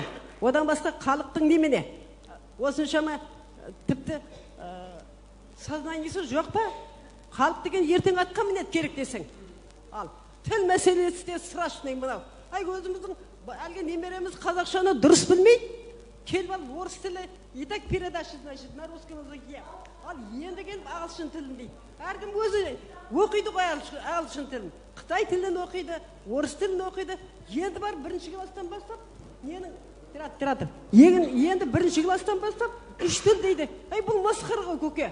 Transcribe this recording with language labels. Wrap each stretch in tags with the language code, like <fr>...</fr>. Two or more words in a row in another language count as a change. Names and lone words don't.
<kk>Одан басқа халықтың немене? Осыншама тіпті сознаниесі жоқ па? Халық деген ертең атқа мінеді керек десең. Ал тіл мәселесі де страшный мынау. Өзіміздің әлгі немереміз қазақшаны дұрыс білмейді. Келіп ал орыс тілі,</kk> <ru>и так передача, значит, на русском языке.</ru> <kk>Ал енді келіп ағылшын тілін дейді. Әркім өзі оқиды ғой ағылшын тілін. Қытай тілін оқиды, орыс тілін оқиды. Енді бар 1-ші класстан бастап, енді 1-ші класстан бастап 3 тіл дейді. Бұл масқара ғой көке.</kk>